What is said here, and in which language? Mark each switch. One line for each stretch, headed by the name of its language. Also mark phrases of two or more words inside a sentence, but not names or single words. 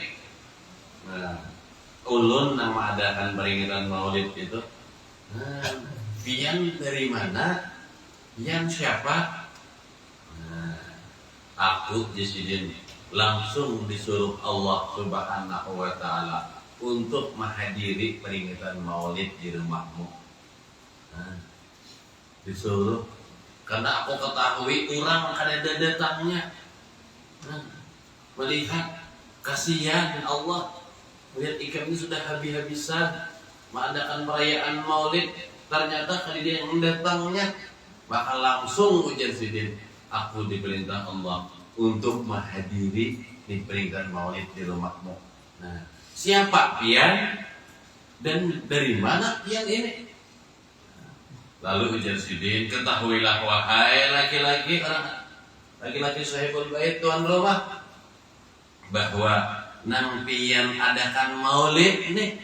Banjar: Nah, ulun yang mengadakan peringatan maulid itu. Nah, pian dari mana? Yang siapa?
Indonesian: Nah, aku Jasidin langsung disuruh
Arabic: Allah Subhanahu wa Ta'ala
Indonesian: untuk menghadiri peringatan Maulid di rumahmu. Nah, disuruh karena aku ketahui orang ada datangnya. Nah, melihat kasihan Allah, melihat ikan ini sudah habis-habisan mengadakan perayaan Maulid, ternyata kali dia yang datangnya, maka langsung ujar Sidin, aku diperintah Allah untuk menghadiri di peringatan Maulid di rumahmu.
Banjar: Nah, siapa pian dan dari mana pian ini? Lalu ujar Sidin, ketahuilah wahai laki-laki
Arabic: sahibul bait
Banjar: tuan rumah, bahwa nang pian adakan Maulid nih.